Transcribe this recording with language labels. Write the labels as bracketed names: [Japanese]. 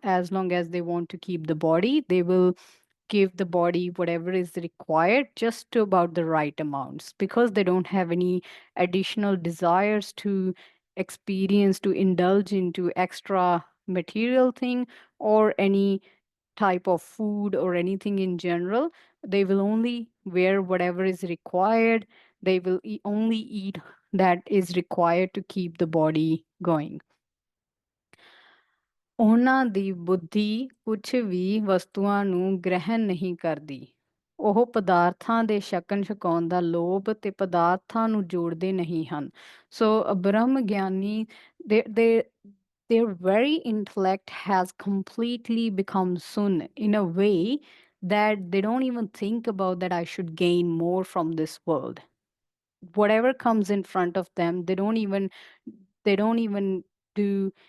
[English] As long as they want to keep the body, they will give the body whatever is required, just to about the right amounts, because they don't have any additional desires to experience, to indulge into extra material thing or any type of food or anything in general. They will only wear whatever is required. They will only eat that is required to keep the body going. [Punjabi] ਉਹਨਾਂ ਦੀ ਬੁੱਧੀ ਕੁਝ ਵੀ ਵਸਤੂਆਂ ਨੂੰ ਗ੍ਰਹਿਣ ਨਹੀਂ ਕਰਦੀ। ਉਹ ਪਦਾਰਥਾਂ ਦੇ ਛਕਣ ਛਕਾਉਣ ਦਾ ਲੋਭ ਤੇ ਪਦਾਰਥਾਂ ਨੂੰ ਜੋੜਦੇ ਨਹੀਂ ਹਨ। [English] So a Brahma Gyani, their very intellect has completely become sun in a way that they don't even think about that I should gain more from this world. Whatever comes in front of them, they don't even do